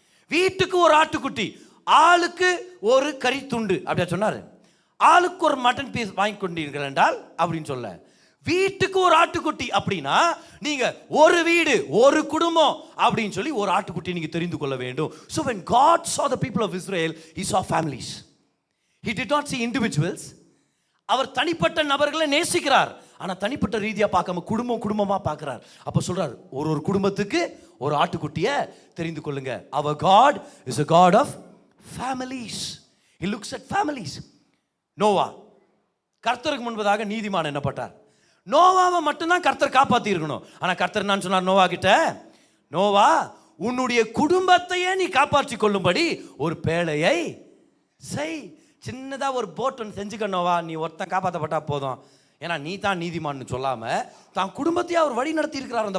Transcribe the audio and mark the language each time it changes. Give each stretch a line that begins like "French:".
Tamil: வீட்டுக்கு ஒரு ஆட்டுக்குட்டி, ஆளுக்கு ஒரு கறி துண்டு அப்படியா சொன்னாரு. ஆளுக்கு ஒரு மட்டன் பீஸ் வாங்கி கொண்டீர்கள் என்றால் அப்படின்னு சொல்ல, வீட்டுக்கு ஒரு ஆட்டுக்குட்டி அப்படின்னா நீங்க ஒரு வீடு ஒரு குடும்பம் அப்படின்னு சொல்லி ஒரு ஆட்டுக்குட்டி நீங்க தெரிந்து கொள்ள வேண்டும்.
English: So when God saw the people of Israel, he saw families. He did not see individuals.
Tamil: அவர் தனிப்பட்ட நபர்களை நேசிக்கிறார், ஆனா தனிப்பட்ட ரீதியா பார்க்காம குடும்பமா பார்க்கிறார். அப்ப சொல்றார், ஒரு குடும்பத்துக்கு ஒரு ஆட்டுக்குட்டியை தெரிந்து கொள்ளுங்க.
English: Our God is a God of families. He looks at families.
Tamil: Noah கர்த்தருக்கு முன்பதாக நீதிமான் என்னப்பட்டார். நோவாவை மட்டும்தான் கர்த்தர் காப்பாத்தி இருக்கணும். ஆனா கர்த்தர் என்ன சொன்னார் நோவா கிட்ட, நோவா உன்னுடைய குடும்பத்தையே நீ காப்பாற்றி கொள்ளும்படி ஒரு பேழையை செய். சின்னதா ஒரு போட் ஒன்று செஞ்சுக்க நோவா, நீ ஒருத்தன் காப்பாற்றப்பட்டா போதும், ஏன்னா நீ தான் நீதிமான்னு சொல்லாம தான் குடும்பத்தையே அவர் வழி நடத்தி இருக்கிறார்.